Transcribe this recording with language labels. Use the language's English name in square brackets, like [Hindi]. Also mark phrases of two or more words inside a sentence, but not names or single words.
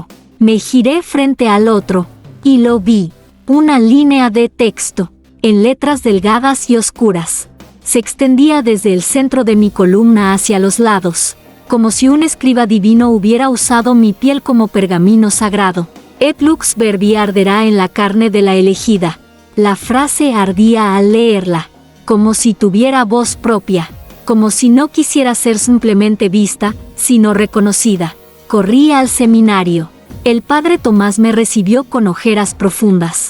[Spanish] Me giré frente al otro, y lo vi. Una línea de texto, en letras delgadas y oscuras. Se extendía desde el centro de mi columna hacia los lados, como si un escriba divino hubiera usado mi piel como pergamino sagrado. [Latin] «Et lux verbi [Spanish] arderá en la carne de la elegida». La frase ardía al leerla, como si tuviera voz propia, como si no quisiera ser simplemente vista, sino reconocida. Corrí al seminario. El padre Tomás me recibió con ojeras profundas.